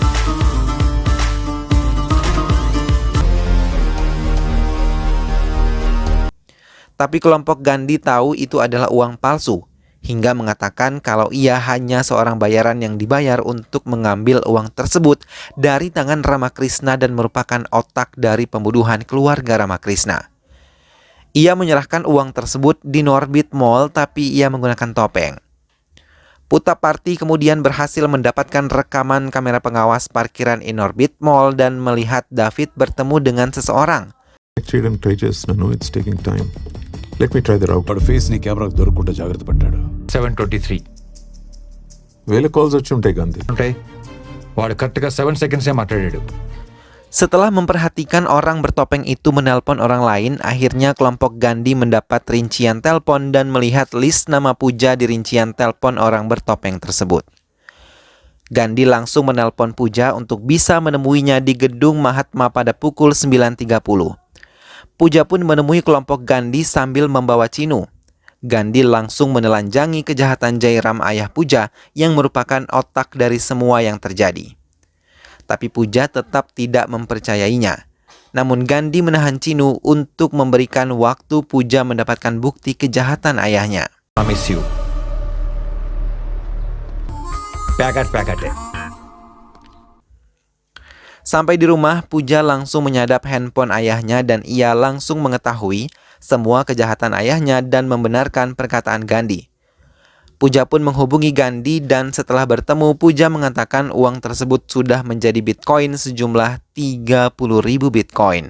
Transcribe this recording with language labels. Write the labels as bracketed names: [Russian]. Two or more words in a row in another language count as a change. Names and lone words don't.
[Indonesian] Tapi kelompok Gandhi tahu itu adalah uang palsu, hingga mengatakan kalau ia hanya seorang bayaran yang dibayar untuk mengambil uang tersebut dari tangan Ramakrishna dan merupakan otak dari pembunuhan keluarga Ramakrishna. Ia menyerahkan uang tersebut di Norbit Mall tapi ia menggunakan topeng. Putra Parti kemudian berhasil mendapatkan rekaman kamera pengawas parkiran Norbit Mall dan melihat David bertemu dengan seseorang. [Telugu] చేయడం ట్రై చేస్తున్నాను. [English] it's taking time. let me try the route. [Telugu] వాడు ఫేస్ ని కెమెరాకు దొరకకుండా జాగ్రత్త పడ్డాడు. 7:23 వేల కాల్స్ వచ్చి ఉంటాయి గాంధీ. ఉంటాయి. వాడు కరెక్ట్గా 7 సెకండ్సే మాట్లాడాడు. [Indonesian] Setelah memperhatikan orang bertopeng itu menelpon orang lain, akhirnya kelompok Gandhi mendapat rincian telepon dan melihat list nama Puja di rincian telepon orang bertopeng tersebut. Gandhi langsung menelpon Puja untuk bisa menemuinya di gedung Mahatma pada pukul 9.30. Puja pun menemui kelompok Gandhi sambil membawa Chinu. Gandhi langsung menelanjangi kejahatan Jairam ayah Puja yang merupakan otak dari semua yang terjadi. Tapi Puja tetap tidak mempercayainya. Namun Gandhi menahan Chinu untuk memberikan waktu Puja mendapatkan bukti kejahatan ayahnya. [English] I miss you. Packet. [Indonesian] Sampai di rumah, Puja langsung menyadap handphone ayahnya dan ia langsung mengetahui semua kejahatan ayahnya dan membenarkan perkataan Gandhi. Puja pun menghubungi Gandhi dan setelah bertemu, Puja mengatakan uang tersebut sudah menjadi Bitcoin sejumlah 30.000 Bitcoin.